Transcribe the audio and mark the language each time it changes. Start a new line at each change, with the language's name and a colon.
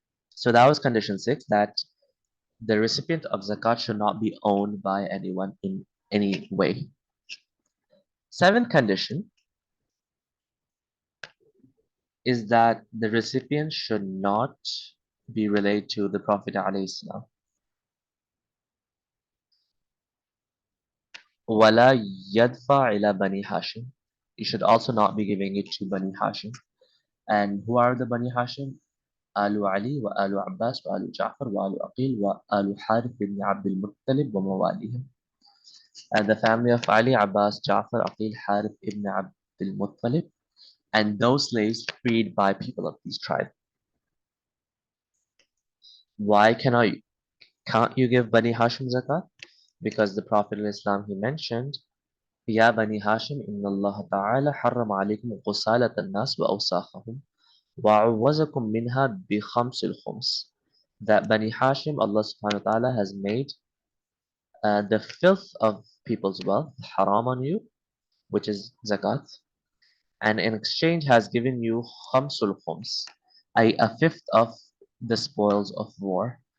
English: So that was condition 6, that the recipient of zakat should not be owned by anyone in any way. Seventh condition is that the recipient should not be related to the Prophet ﷺ.
Arabic: وَلَا يَدْفَعْ إِلَى بَنِي Hashim.
English: You should also not be giving it to Bani Hashim. And who are the Bani Hashim?
Arabic: آل علي وآل عباس وآل جعفر وآل أقيل وآل حارث بن عبد المطلب ومواليهم.
English: And the family of Ali, Abbas, Ja'far, Aqil, Harith ibn Abd al-Muttalib, and those slaves freed by people of these tribes. Why can't you give Bani Hashim zakat? Because the Prophet ﷺ, he mentioned,
Arabic: يا بني هاشم إن الله تعالى حرم عليكم قسالة الناس وأوساخهم وعوزكم منها بخمس الخمس.
English: That Bani Hashim, Allah subhanahu wa ta'ala has made the filth of people's wealth haram on you, which is zakat, and in exchange has given you khamsul khums, a fifth of the spoils of war.